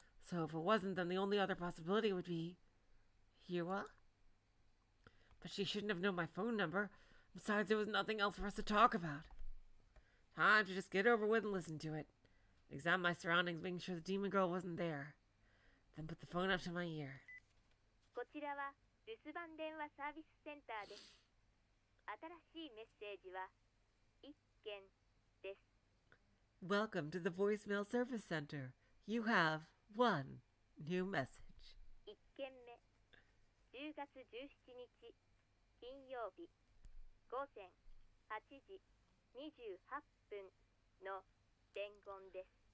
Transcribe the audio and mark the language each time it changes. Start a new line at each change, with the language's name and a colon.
English: So if it wasn't, then the only other possibility would be Yua. But she shouldn't have known my phone number. Besides, there was nothing else for us to talk about. Time to just get over with and listen to it. Examine my surroundings, making sure the demon girl wasn't there. Then put the phone up to my ear.
Japanese: こちらは留守番電話サービスセンターです。新しいメッセージは1件です。
English: Welcome to the voicemail service center. You have one new message.
Japanese: 1件目、10月17日金曜日午前8時28分の伝言です。